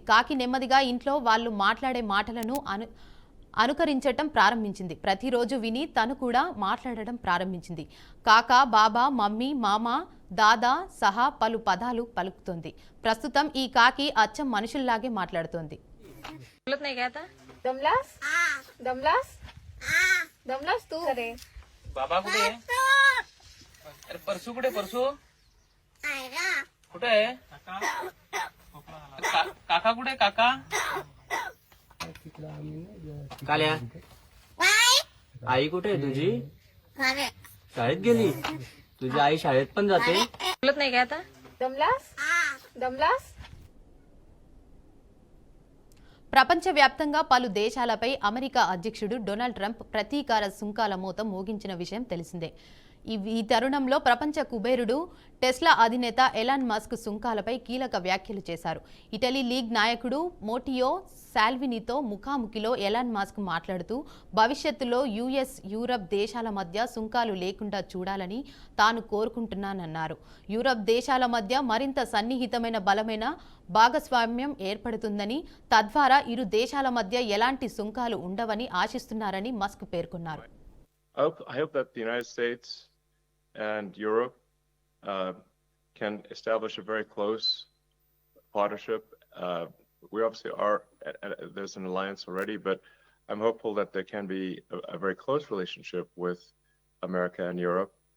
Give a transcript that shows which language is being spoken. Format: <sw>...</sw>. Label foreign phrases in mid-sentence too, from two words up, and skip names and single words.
<te>కాకి నెమ్మదిగా ఇంట్లో వాళ్ళు మాట్లాడే మాటలను అనుకరించటం ప్రారంభించింది. ప్రతిరోజు విని తను కూడా మాట్లాడడం ప్రారంభించింది. కాకా, బాబా, మమ్మీ, మామ, దాదా సహా పలు పదాలు పలుకుతుంది. ప్రస్తుతం ఈ కాకి అచ్చం మనుషుల్లాగే మాట్లాడుతోంది.</te> <mr>कुठे आहे काका? कुठे काका? काल्या आई कुठे आहे तुझी? शाळेत गेली. तुझी आई शाळेत पण जाते? बोलत नाही का आता? दमलास?</mr> <te>ప్రపంచవ్యాప్తంగా పలు దేశాలపై అమెరికా అధ్యక్షుడు డొనాల్డ్ ట్రంప్ ప్రతీకార సుంకాల మోత మోగించిన విషయం తెలిసిందే. ఈ తరుణంలో ప్రపంచ కుబేరుడు టెస్లా అధినేత ఎలాన్ మస్క్ సుంకాలపై కీలక వ్యాఖ్యలు చేశారు. ఇటలీ లీగ్ నాయకుడు మోటియో సాల్వినీతో ముఖాముఖిలో ఎలాన్ మస్క్ మాట్లాడుతూ భవిష్యత్తులో యుఎస్, యూరప్ దేశాల మధ్య సుంకాలు లేకుండా చూడాలని తాను కోరుకుంటున్నానన్నారు. యూరప్ దేశాల మధ్య మరింత సన్నిహితమైన బలమైన భాగస్వామ్యం ఏర్పడుతుందని, తద్వారా ఇరు దేశాల మధ్య ఎలాంటి సుంకాలు ఉండవని ఆశిస్తున్నారని మస్క్ పేర్కొన్నారు.</te> <en>I hope that the United States and Europe can establish a very close partnership. We obviously are, there's an alliance already, but I'm hopeful that there can be a very close relationship with America and Europe.</en>